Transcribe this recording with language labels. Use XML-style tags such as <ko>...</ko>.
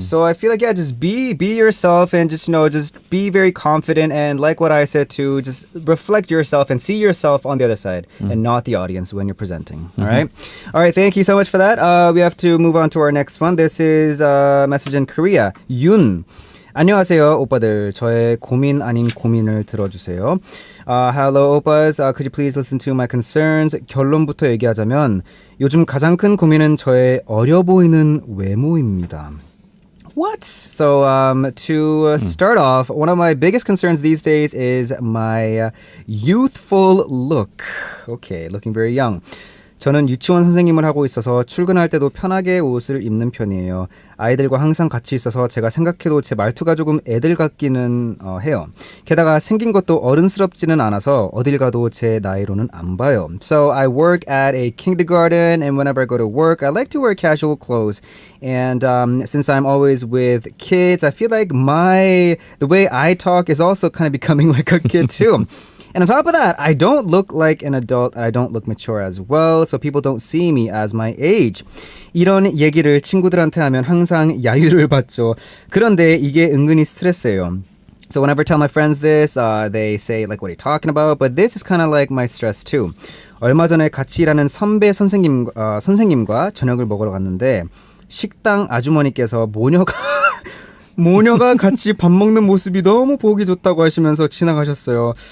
<en>So I feel like, just be yourself and just, just be very confident. And like what I said too, just reflect yourself and see yourself on the other side and not the audience when you're presenting. All right. All right. Thank you so much for that. We have to move on to our next one. This is a message in Korea. Yoon.</en> <ko>안녕하세요, 오빠들. 저의 고민 아닌 고민을 들어주세요.</ko> <en>Hello, oppas. Could you please listen to my concerns?</en> <ko>결론부터 얘기하자면 요즘 가장 큰 고민은 저의 어려 보이는 외모입니다.</ko> <en>What? So, to start off, one of my biggest concerns these days is my youthful look. Okay, looking very young.</en> <ko>저는 유치원 선생님을 하고 있어서 출근할 때도 편하게 옷을 입는 편이에요. 아이들과 항상 같이 있어서 제가 생각해도 제 말투가 조금 애들 같기는 해요. 게다가 생긴 것도 어른스럽지는 않아서 어딜 가도 제 나이로는 안 봐요.</ko> <en>So I work at a kindergarten and whenever I go to work, I like to wear casual clothes. And since I'm always with kids, I feel like the way I talk is also kind of becoming like a kid too. And on top of that, I don't look like an adult and I don't look mature as well, so people don't see me as my age.</en> <ko>이런 얘기를 친구들한테 하면 항상 야유를 받죠. 그런데 이게 은근히 스트레스예요.</ko> <en>So whenever I tell my friends this, they say like, what are you talking about? But this is kind of like my stress too.</en> <ko>얼마 전에 같이 일하는 선배 선생님과 저녁을 먹으러 갔는데 식당 아주머니께서 모녀가 같이 밥 먹는 모습이 너무 보기 좋다고 하시면서 지나가셨어요.</ko>